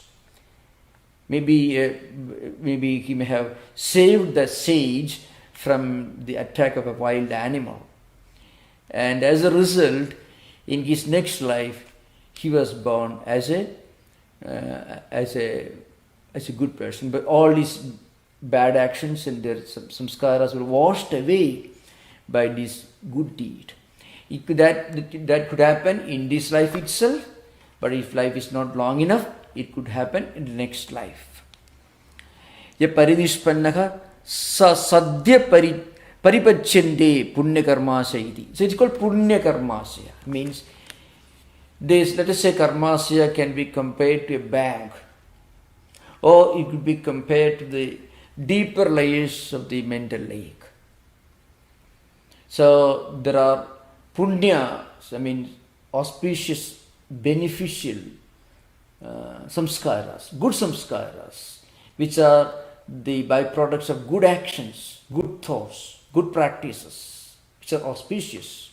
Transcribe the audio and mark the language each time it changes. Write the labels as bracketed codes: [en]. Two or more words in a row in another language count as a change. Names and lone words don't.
[en] Maybe he may have saved the sage from the attack of a wild animal, and as a result, in his next life, he was born as a good person. But all his bad actions and their samskaras were washed away by this good deed. That could happen in this life itself, but if life is not long enough, it could happen in the next life. [sa] Ya parinishpannaha sa sadhya paripachyande punya karmasya iti. [en] So it's called [sa] punya karmasya. [en] Means this, let us say, karmasya can be compared to a bag, or it could be compared to the deeper layers of the mental lake. So there are punya, auspicious, beneficial samskaras, good samskaras, which are the byproducts of good actions, good thoughts, good practices, which are auspicious.